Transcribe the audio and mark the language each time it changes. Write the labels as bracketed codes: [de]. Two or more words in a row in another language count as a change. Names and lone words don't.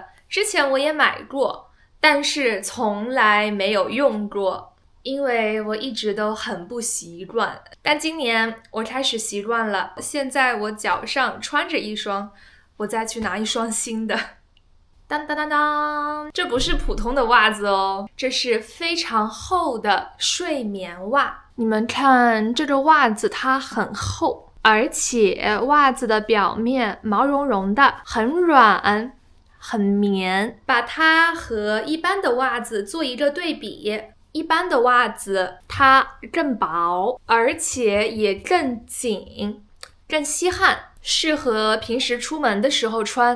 [zh] 之前我也買過，但是從來沒有用過，因為我一直都很不習慣。但今年我開始習慣了，現在我腳上穿着一雙，我再去拿一雙新的。當當當當，這不是普通的襪子哦，這是非常厚的睡眠襪。你們看，這個襪子它很厚。而且襪子的表面毛茸茸的，很軟，很綿。把它和一般的襪子做一個對比，一般的襪子它更薄，而且也更緊，更吸汗，適合平時出門的時候穿。